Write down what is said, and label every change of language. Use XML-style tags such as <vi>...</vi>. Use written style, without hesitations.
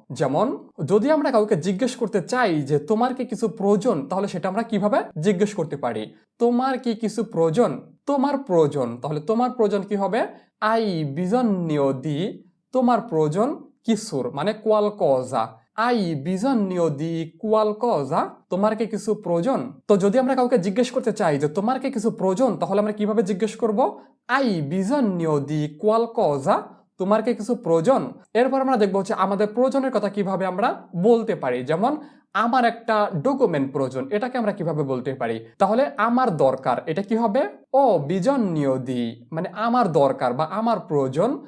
<bn>যেমন যদি আমরা কাউকে জিজ্ঞেস করতে চাই যে তোমার কি কিছু প্রয়োজন, তাহলে সেটা আমরা কিভাবে জিজ্ঞেস করতে পারি? তোমার কি কিছু প্রয়োজন? তোমার প্রয়োজন, তাহলে তোমার প্রয়োজন কি হবে?</bn> <it>আই bisogno di</it> <bn>তোমার প্রয়োজন কিছুর মানে</bn> <it>qualcosa Hai bisogno di qualcosa?</it> <bn>তোমার কি কিছু প্রয়োজন? তো যদি আমরা কাউকে জিজ্ঞেস করতে চাই যে তোমার কি কিছু প্রয়োজন, তাহলে আমরা কিভাবে জিজ্ঞেস করব?</bn> <it>Hai bisogno di qualcosa?</it> <bn>তোমার কি কিছু প্রয়োজন? এরপর আমরা দেখব হচ্ছে আমাদের প্রয়োজনের কথা কিভাবে আমরা বলতে পারি। যেমন আমার একটা ডকুমেন্ট প্রয়োজন, এটাকে আমরা কিভাবে বলতে পারি? তাহলে আমার দরকার, এটা কি হবে?</bn> <it>ও bisogno di,</it> <bn>মানে আমার দরকার বা আমার প্রয়োজন।</bn>